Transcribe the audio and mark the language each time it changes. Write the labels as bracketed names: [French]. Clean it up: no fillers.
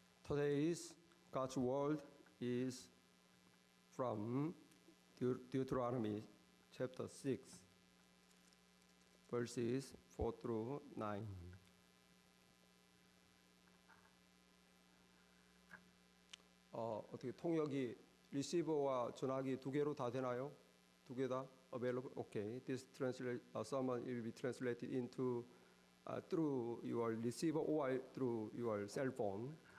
[English] Today's God's word is from Deuteronomy chapter 6, verses 4 through 9. [Korean] 어떻게 통역이 리시버와 전화기 두 개로 다 되나요? 두 개 다 [English] available? Okay. This sermon will be translated into through your receiver or through your cell phone.